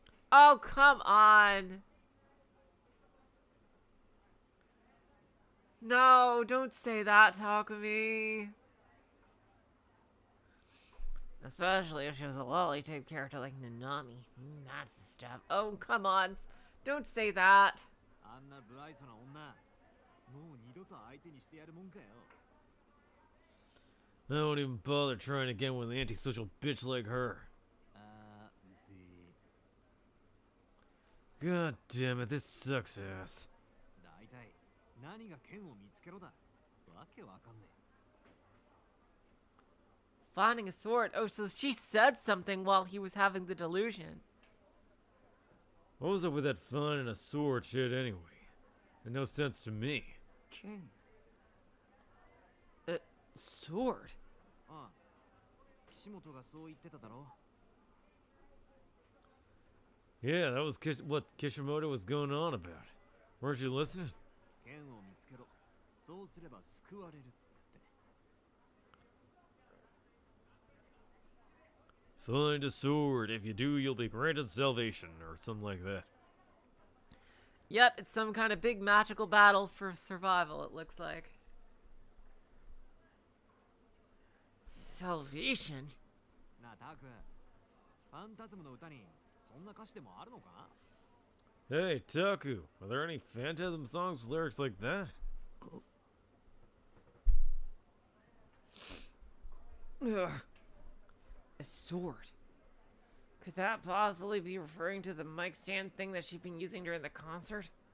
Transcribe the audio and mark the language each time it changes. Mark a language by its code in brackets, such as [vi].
[en] Oh, come on. No, don't say that, Takumi. Especially if she was a lolly-type character like Nanami. That's stuff. Oh, come on. Don't say that. [ja] あんな不愛想な女、もう二度と相手にしてやるもんかよ。 [en] I won't even bother trying again with an antisocial bitch like her. [ja] あー、うぜえ。 [en] God damn it, this sucks ass. [ja] だいたい何が剣を見つけろだ。わけわかんねえ。 [en] Finding a sword. Oh, so she said something while he was having the delusion. What was up with that fun and a sword shit anyway? Made no sense to me. [ja] 剣。 [en] Sword? [ja] ああ、岸本がそう言ってただろ。 [en] Yeah, that was what Kishimoto was going on about. Weren't you listening? [ja] 剣を見つけろ。そうすれば救われるって。 [en] Find a sword. If you do, you'll be granted salvation, or something like that. Yep, it's some kind of big magical battle for survival, it looks like. Salvation? [ja] なあ、タク。ファンタズムの歌にそんな歌詞でもあるのか？ [en] Hey, Taku, are there any Phantasm songs with lyrics like that? Ugh. A sword. Could that possibly be referring to the mic stand thing that she'd been using during the concert?